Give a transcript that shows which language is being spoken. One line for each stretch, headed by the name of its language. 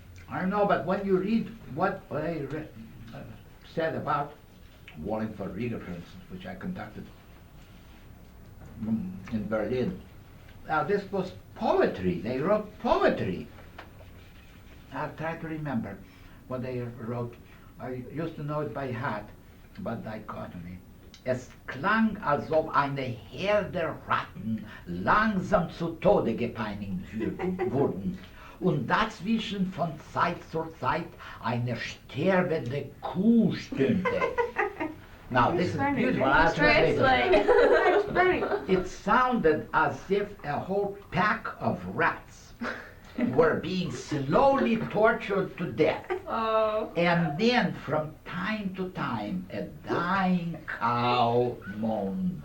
English: I know, but when you read what I said about Wallingford Riegger, for instance, which I conducted in Berlin, now this was poetry. They wrote poetry. I'll try to remember what they wrote. I used to know it by heart, but dichotomy.
German: Es klang, als ob eine Herde Ratten langsam zu Tode gepeinigt wurden und dazwischen von Zeit zu Zeit eine sterbende Kuh stöhnte.
English: Now this is beautiful. I'll translate it. It sounded as if a whole pack of rats were being slowly tortured to death. Oh. And then from time to time a dying cow moaned.